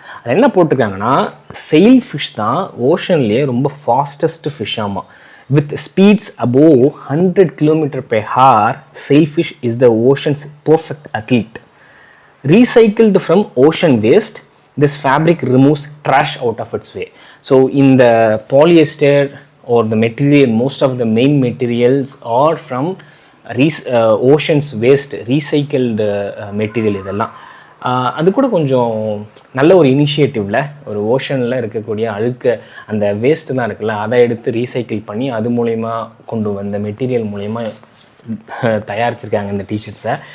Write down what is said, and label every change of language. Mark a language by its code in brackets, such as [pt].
[ta] அது என்ன போட்டிருக்காங்கன்னா, sail fish தான் ஓஷன்லேயே ரொம்ப ஃபாஸ்டஸ்ட் ஃபிஷ். [en] ஆமாம், with speeds above 100 km/h, sailfish is the ocean's perfect athlete. Recycled from ocean waste, this fabric removes trash out of its way. So in the polyester or the material, most of the main materials are from ocean's waste, recycled material. [ta] இதெல்லாம் அது கூட கொஞ்சம் நல்ல ஒரு இனிஷியேட்டிவில் ஒரு ஓஷனில் இருக்கக்கூடிய அழுக்க அந்த வேஸ்ட்டுலாம் இருக்குல்ல, அதை எடுத்து ரீசைக்கிள் பண்ணி அது மூலயமா கொண்டு வந்த மெட்டீரியல் மூலயமா தயாரிச்சிருக்காங்க இந்த டிஷர்ட்ஸை.